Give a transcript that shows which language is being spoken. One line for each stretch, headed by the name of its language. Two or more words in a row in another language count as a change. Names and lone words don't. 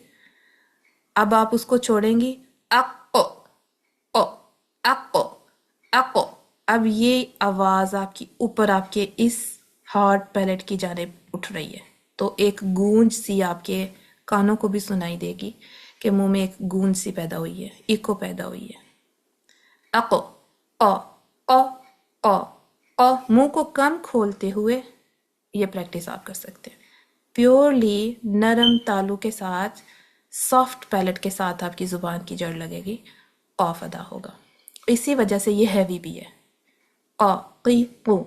Urdu: اب آپ اس کو چھوڑیں گی اق او اق اق. اب یہ آواز آپ کی اوپر آپ کے اس
English: hard palate
Urdu: کی جانب اٹھ رہی ہے، تو ایک گونج سی آپ کے کانوں کو بھی سنائی دے گی کہ منہ میں ایک گونج سی پیدا ہوئی ہے، ایکو پیدا ہوئی ہے. اق او او او او. منہ کو کم کھولتے ہوئے یہ پریکٹس آپ کر سکتے ہیں. پیورلی نرم تالو کے ساتھ،
English: soft palate
Urdu: کے ساتھ آپ کی زبان کی جڑ لگے گی، قاف ادا ہوگا. اسی وجہ سے یہ ہیوی بھی ہے. قی قو.